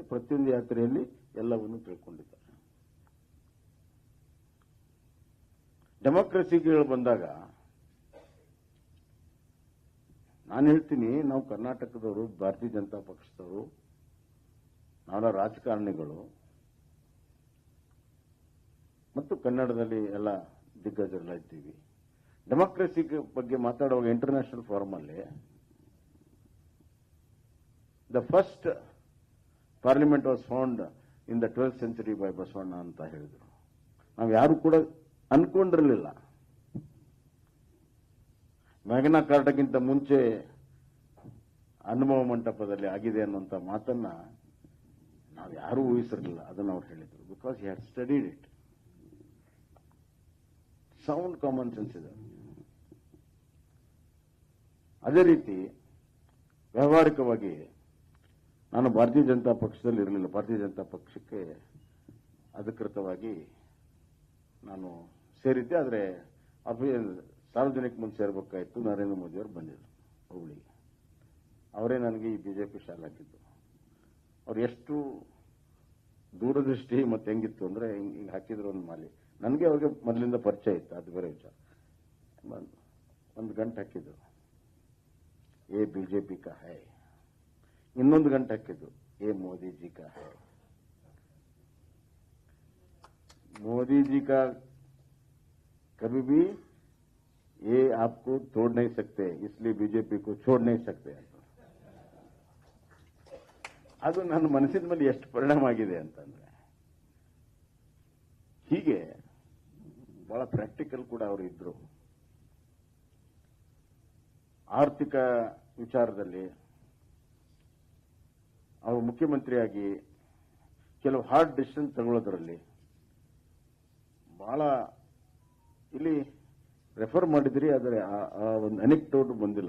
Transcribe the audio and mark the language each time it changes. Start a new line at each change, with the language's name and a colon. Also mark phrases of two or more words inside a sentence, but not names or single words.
Kannada: ಪ್ರತಿಯೊಂದು ಯಾತ್ರೆಯಲ್ಲಿ ಎಲ್ಲವನ್ನೂ ತಿಳ್ಕೊಂಡಿದ್ದಾರೆ. ಡೆಮೋಕ್ರಸಿಗಳು ಬಂದಾಗ ನಾನು ಹೇಳ್ತೀನಿ, ನಾವು ಕರ್ನಾಟಕದವರು, ಭಾರತೀಯ ಜನತಾ ಪಕ್ಷದವರು, ನಾವೆಲ್ಲ ರಾಜಕಾರಣಿಗಳು ಮತ್ತು ಕನ್ನಡದಲ್ಲಿ ಎಲ್ಲ ದಿಗ್ಗಜರೆಲ್ಲ ಇದ್ದೀವಿ. ಡೆಮೋಕ್ರಸಿ ಬಗ್ಗೆ ಮಾತಾಡುವಾಗ
English: international forum
Kannada: ಅಲ್ಲಿ
English: the first parliament was found in the 12th century by
Kannada: ಬಸವಣ್ಣ ಅಂತ ಹೇಳಿದ್ರು. ನಾವು ಯಾರು ಕೂಡ ಅನ್ಕೊಂಡಿರಲಿಲ್ಲ ಮ್ಯಾಗ್ನಾ ಕಾರ್ಟಾಗಿಂತ ಮುಂಚೆ ಅನುಭವ ಮಂಟಪದಲ್ಲಿ ಆಗಿದೆ ಅನ್ನುವಂಥ ಮಾತನ್ನ ನಾವು ಯಾರೂ ಊಹಿಸಿರಲಿಲ್ಲ. ಅದನ್ನು ಅವ್ರು ಹೇಳಿದ್ರು.
English: because he had studied it. sound common sense
Kannada: ಇದೆ. ಅದೇ ರೀತಿ ವ್ಯಾವಹಾರಿಕವಾಗಿ ನಾನು ಭಾರತೀಯ ಜನತಾ ಪಕ್ಷದಲ್ಲಿ ಇರಲಿಲ್ಲ. ಭಾರತೀಯ ಜನತಾ ಪಕ್ಷಕ್ಕೆ ಅಧಿಕೃತವಾಗಿ ನಾನು ಸೇರಿದ್ದೆ. ಆದರೆ ಸಾರ್ವಜನಿಕ ಮುಂದೆ ಸೇರ್ಬೇಕಾಯ್ತು. ನರೇಂದ್ರ ಮೋದಿ ಅವರು ಬಂದಿದ್ರು ಹುಬ್ಳಿಗೆ. ಅವರೇ ನನಗೆ ಈ ಬಿಜೆಪಿ ಶಾಲೆ ಹಾಕಿದ್ದು. ಅವ್ರು ಎಷ್ಟು ದೂರದೃಷ್ಟಿ ಮತ್ತೆ ಹೆಂಗಿತ್ತು ಅಂದ್ರೆ ಹಿಂಗೆ ಹಾಕಿದ್ರು ಒಂದು ಮಾಲಿ. ನನಗೆ ಅವ್ರಿಗೆ ಮೊದಲಿಂದ ಪರಿಚಯ ಇತ್ತು, ಅದು ಬೇರೆ ವಿಚಾರ. ಒಂದು ಗಂಟೆ ಹಾಕಿದ್ರು.
Hindi: ये बीजेपी का है,
Kannada: ಇನ್ನೊಂದು ಗಂಟೆ ಹಾಕಿದ್ದು
Hindi: ये मोदी जी का है। मोदी जी का कभी भी ये आपको तोड़ नहीं सकते, इसलिए बीजेपी को छोड़ नहीं सकते
Kannada: ಅಂತ ಅದು ನನ್ನ ಮನಸ್ಸಿನ ಮೇಲೆ ಎಷ್ಟು ಪರಿಣಾಮ ಆಗಿದೆ ಅಂತಂದ್ರೆ, ಹೀಗೆ ಬಹಳ ಪ್ರಾಕ್ಟಿಕಲ್ ಕೂಡ ಅವರು ಇದ್ರು. ಆರ್ಥಿಕ ವಿಚಾರದಲ್ಲಿ ಅವರು ಮುಖ್ಯಮಂತ್ರಿಯಾಗಿ ಕೆಲವು
English: hard decision
Kannada: ತಗೊಳ್ಳೋದ್ರಲ್ಲಿ ಬಹಳ ಇಲ್ಲಿ ರೆಫರ್ ಮಾಡಿದ್ರಿ, ಆದರೆ ಆ ಒಂದು ಅನೆಕ್ಡೋಟ್ ಬಂದಿಲ್ಲ.